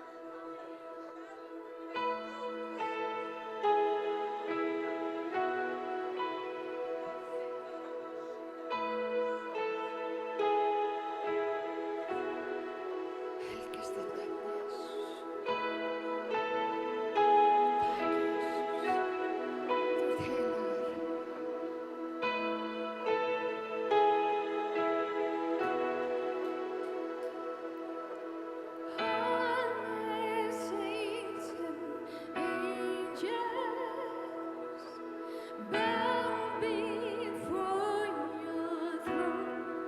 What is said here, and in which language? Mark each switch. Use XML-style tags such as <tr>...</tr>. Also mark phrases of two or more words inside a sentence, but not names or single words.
<is>Helgast þitt nafn, Jesús. Takk, Jesús. Þú ert heilagur.</is> <en>All saints and angels bow before your throne.</en>